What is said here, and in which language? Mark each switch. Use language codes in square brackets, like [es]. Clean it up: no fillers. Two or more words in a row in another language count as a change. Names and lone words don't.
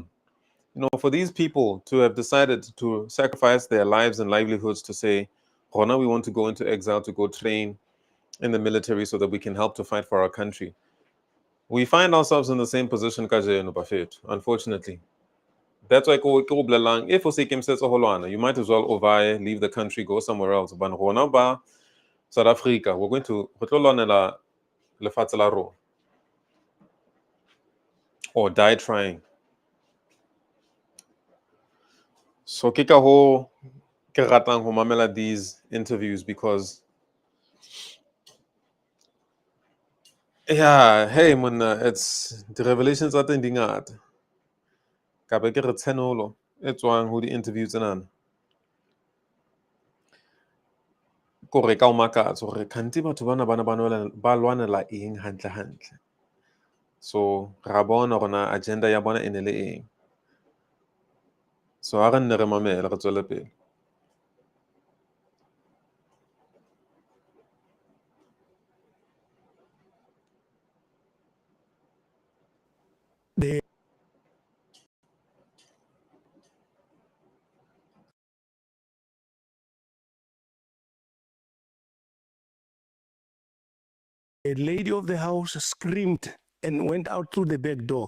[en] You know, for these people to have decided to sacrifice their lives and livelihoods to say, Rona, we want to go into exile to go train in the military so that we can help to fight for our country. We find ourselves in the same position, unfortunately. That's why if you might as well overye, leave the country, go somewhere else. [st] But Rona ba South Africa, [en] we're going to [st] lefatshe la rona, [en] or die trying. [st] So ke ka ho ke ratang ho mamela [en] these interviews, because yeah, hey [st] monna, [en] it's the revelations are [st] teng di ngata. Ka be ke re tshenolo e tswang ho di interviews tsena. kore ka o makatsa gore kgantsi batho ba lwanela eng hantle hantle. So ra bona gona agenda ya bona e ne le eng. So ha re nne re mamele re tswele pele. [en] The lady of the house screamed and went out through the back door.